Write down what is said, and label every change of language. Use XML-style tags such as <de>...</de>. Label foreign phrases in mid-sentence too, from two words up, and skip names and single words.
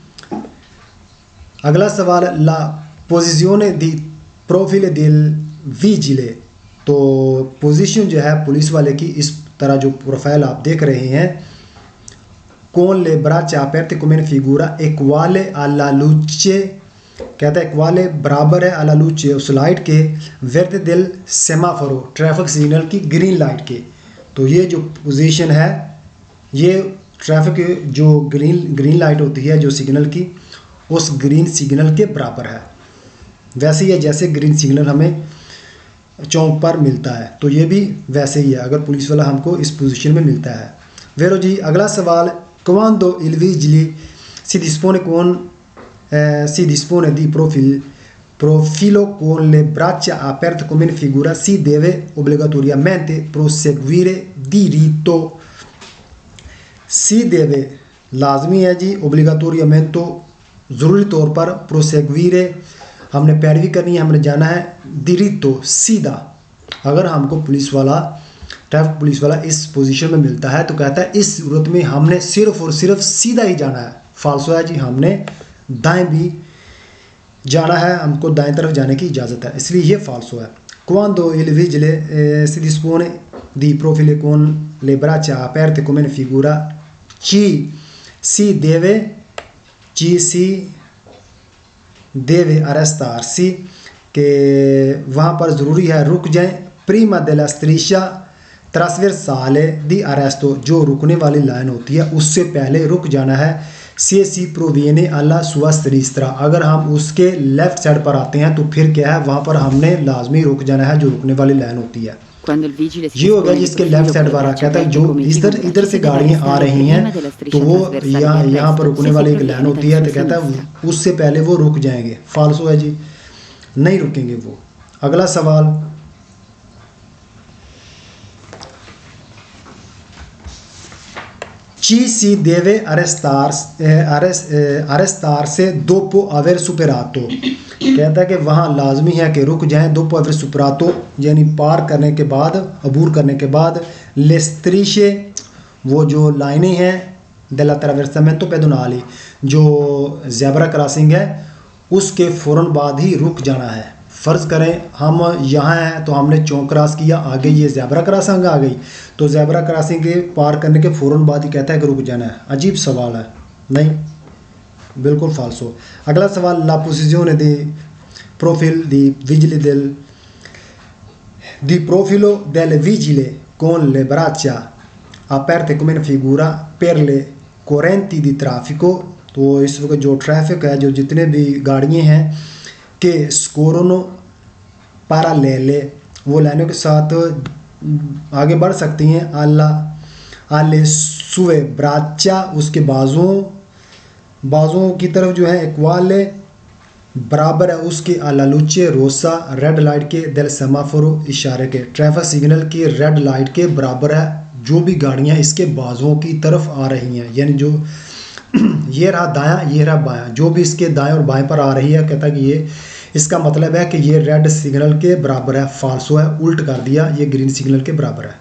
<ur>اگلا سوال</ur> <it>la posizione di profilo del vigile</it> <ur>تو پوزیشن جو ہے پولیس والے کی اس طرح جو پروفائل آپ دیکھ رہے ہیں</ur> <it>con le braccia aperte come in figura equale alla luce</it> <ur>کہتا ہے</ur> <it>equale</it> <ur>برابر ہے</ur> <it>alla luce</it> <ur>اس لائٹ کے</ur> <it>verde del semaforo ٹریفک</it> <ur>سگنل کی گرین لائٹ کے تو یہ جو پوزیشن ہے یہ ٹریفک جو گرین لائٹ ہوتی ہے جو سگنل کی اس گرین سگنل کے برابر ہے ویسے ہی ہے جیسے گرین سگنل ہمیں چونک پر ملتا ہے تو یہ بھی ویسے ہی ہے اگر پولیس والا ہم کو اس پوزیشن میں ملتا ہے ویرو جی اگلا سوال</ur> <it>quando il vigile si dispone di profilo con le braccia aperte come in figura si deve obbligatoriamente proseguire diritto si deve</it> <ur>لازمی ہے جی</ur> <it>obbligatoriamente</it> <ur>ضروری طور پر</ur> <it>proseguire</it> <ur>ہم نے پیروی کرنی ہے ہم نے جانا ہے diritto سیدھا اگر ہم کو پولیس والا ٹریفک پولیس والا اس پوزیشن میں ملتا ہے تو کہتا ہے اس صورت میں ہم نے صرف اور صرف سیدھا ہی جانا ہے فالسو ہے جی ہم نے دائیں بھی جانا ہے ہم کو دائیں طرف جانے کی اجازت ہے اس لیے یہ فالسو ہے</ur> <it>quando il vigile si dispone di profilo con le braccia aperte come in figura si deve arrestarsi</it> <ur>کہ وہاں پر ضروری ہے رک جائیں</ur> <it>prima della striscia trasversale di arresto</it> <ur>جو رکنے والی لائن ہوتی ہے اس سے پہلے رک جانا ہے</ur> <it>se si proviene alla sua sinistra</it> <ur>اگر ہم اس کے لیفٹ سائڈ پر آتے ہیں تو پھر کیا ہے وہاں پر ہم نے لازمی رک جانا ہے جو رکنے والی لائن ہوتی ہے یہ ہوگا جس کے لیفٹ سائڈ پر کہتا ہے جو ادھر سے گاڑیاں آ رہی ہیں تو وہ یہاں پر رکنے والی ایک لائن ہوتی ہے تو کہتا ہے اس سے پہلے وہ رک جائیں گے فالسو ہے جی نہیں رکیں گے وہ اگلا سوال</ur> <it>ci si deve arrestarsi dopo aver superato</it> <ur>کہتا ہے کہ وہاں لازمی ہے کہ رک جائیں</ur> <it>dopo aver superato</it> <ur>یعنی پار کرنے کے بعد عبور کرنے کے بعد</ur> <it>le strisce</it> <ur>وہ جو لائنیں ہیں</ur> <it>della traversamento pedonale</it> <ur>جو زیبرا کراسنگ ہے اس کے فوراً بعد ہی رک جانا ہے فرض کریں ہم یہاں ہیں تو ہم نے چونک کراس کیا آگے یہ زیبرا کراسنگ آ گئی تو زیبرا کراسنگ کے پار کرنے کے فوراً بعد ہی کہتا ہے کہ رک جانا ہے عجیب سوال ہے نہیں بالکل فالسو اگلا سوال</ur> <it>la posizione di profil di vigile di profilo del vigile con le braccia aperte come in figura per le correnti di traffico</it> <ur>تو اس وقت جو ٹریفک ہے جو جتنے بھی گاڑیاں ہیں کہ</ur> <it>scorrono parallele</it> <ur>وہ لائنوں کے ساتھ آگے بڑھ سکتی ہیں.</ur> <it>alle sue braccia</it> <ur>اس کے بازوؤں کی طرف جو ہے ایکوالے برابر ہے اس کے.</ur> <it>alla luce rossa</it> <ur>ریڈ لائٹ کے</ur> <it>del semaforo</it> <ur>اشارے کے ٹریفک سگنل کی ریڈ لائٹ کے برابر ہے جو بھی گاڑیاں اس کے بازوؤں کی طرف آ رہی ہیں. یعنی جو یہ رہا دایاں یہ رہا بایاں, جو بھی اس کے دائیں اور بائیں پر آ رہی ہے کہتا ہے کہ یہ اس کا مطلب ہے کہ یہ ریڈ سگنل کے برابر ہے. فالسو ہے, الٹ کر دیا, یہ گرین سگنل کے برابر ہے.</ur>